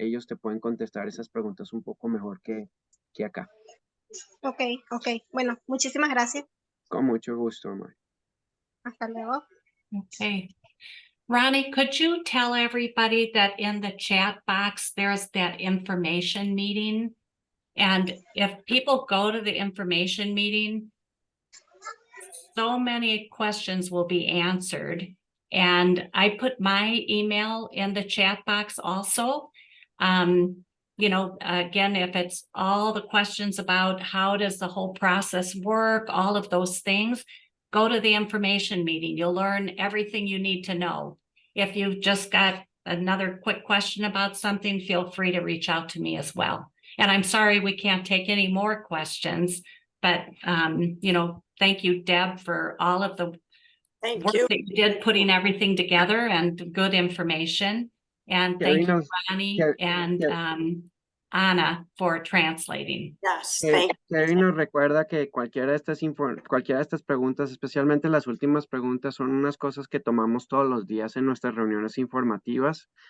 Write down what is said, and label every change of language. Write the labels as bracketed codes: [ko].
[es] Ellos te pueden contestar esas preguntas un poco mejor que acá. Ok. Bueno, muchísimas gracias. Con mucho gusto, Omar. Hasta luego. [en] Okay. Ronnie, could you tell everybody that in the chat box, there's that information meeting? And if people go to the information meeting, so many questions will be answered. And I put my email in the chat box also. Again, if it's all the questions about how does the whole process work, all of those things, go to the information meeting. You'll learn everything you need to know. If you've just got another quick question about something, feel free to reach out to me as well. And I'm sorry we can't take any more questions, but thank you, Deb, for all of the work that you did putting everything together and good information. And thank you, Ronnie and Anna, for translating. Yes, thank you. [es] Kerry nos recuerda que cualquiera de estas preguntas, especialmente las últimas preguntas, son unas cosas que tomamos todos los días en nuestras reuniones informativas.